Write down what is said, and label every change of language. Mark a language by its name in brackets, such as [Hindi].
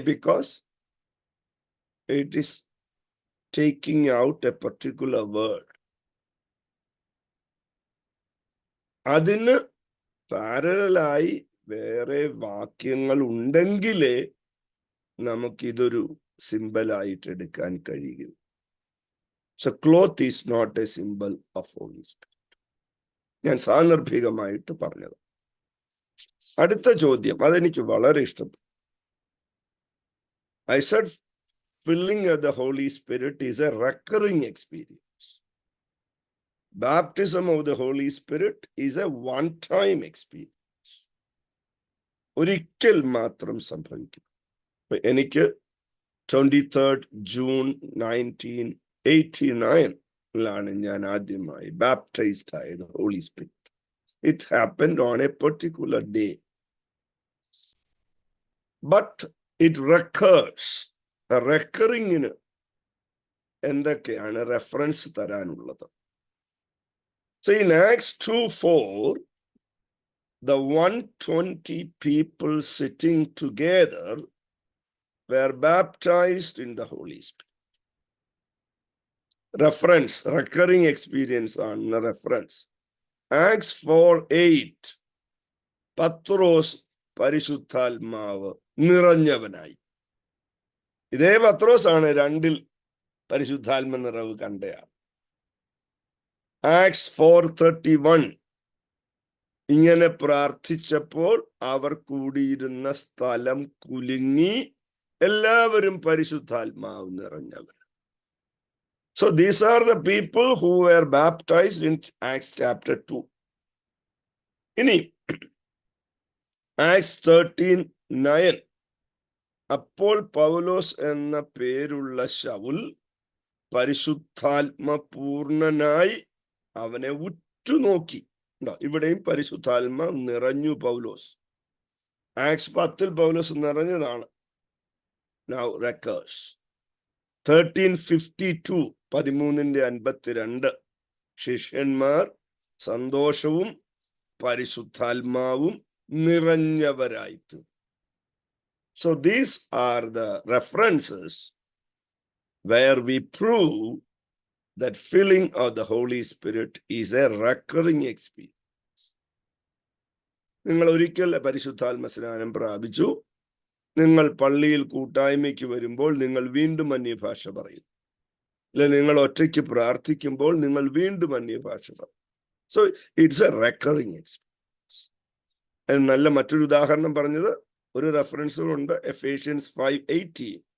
[English] Because it is taking out a particular word. [Malayalam] അതിന് പാരലായി വേറെ വാക്യങ്ങൾ ഉണ്ടെങ്കിലേ നമുക്കിതൊരു സിംബലായിട്ട് എടുക്കാൻ കഴിയും. [English] So cloth is not a symbol of Holy Spirit. [Malayalam] ഞാൻ സാന്ദർഭികമായിട്ട് പറഞ്ഞത്. അടുത്ത ചോദ്യം, അതെനിക്ക് വളരെ ഇഷ്ടപ്പെട്ടു. [English] I said filling of the Holy Spirit is a recurring experience. Baptism of the Holy Spirit is a one-time experience. [Malayalam] ഒരിക്കൽ മാത്രം സംഭവിക്കും. എനിക്ക് 23rd June 1989 ഞാൻ ആദ്യമായി ബാപ്റ്റൈസ്ഡ് ആയത് holy spirit. [English] It happened on a particular day, but it recurs. [Malayalam] റെക്കറിങ്ങിന് എന്തൊക്കെയാണ് reference തരാനുള്ളത്? [English] So in Acts 2:4, the 120 people sitting together were baptized in the Holy Spirit. Reference, recurring experience on the reference. [Malayalam] Acts 4:8, പത്രോസ് പരിശുദ്ധാത്മാവ് നിറഞ്ഞവനായി. ഇതേ പത്രോസ് ആണ് 2 പരിശുദ്ധാത്മ നിറവ് കണ്ടയാൾ. Acts 4:31, ഇങ്ങനെ പ്രാർത്ഥിച്ചപ്പോൾ അവർ കൂടിയിരുന്ന സ്ഥലം കുലുങ്ങി, എല്ലാവരും പരിശുദ്ധാത്മാവ് നിറഞ്ഞവർ. [English] So these are the people who were baptized in Acts chapter 2. [Malayalam] ഇനി Acts 13:9, അപ്പോൾ പൗലോസ് എന്ന പേരുള്ള ശൗൽ പരിശുദ്ധാത്മ പൂർണ്ണനായി അവനെ ഉറ്റുനോക്കി. ഇവിടെയും പരിശുദ്ധാത്മ നിറഞ്ഞു പൗലോസ്. ആക്സ് 10 പൗലോസ് നിറഞ്ഞതാണ്. [English] Now records [Malayalam] 13:52, 13:52, ശിഷ്യന്മാർ സന്തോഷവും പരിശുദ്ധാത്മാവും നിറഞ്ഞവരായിട്ട്. [English] So these are the references where we prove that filling of the Holy Spirit is a recurring experience. [Malayalam] നിങ്ങൾ ഒരിക്കൽ പരിശുദ്ധാത്മ സ്നാനം പ്രാപിച്ചു, നിങ്ങൾ പള്ളിയിൽ കൂട്ടായ്മയ്ക്ക് വരുമ്പോൾ നിങ്ങൾ വീണ്ടും അന്യഭാഷ പറയും, അല്ലെ നിങ്ങൾ ഒറ്റയ്ക്ക് പ്രാർത്ഥിക്കുമ്പോൾ നിങ്ങൾ വീണ്ടും അന്യഭാഷ പറയും. [English] So it's a recurring experience. [Malayalam] നല്ല മറ്റൊരു ഉദാഹരണം പറഞ്ഞത് ഒരു റെഫറൻസുണ്ട്, Ephesians 5:18.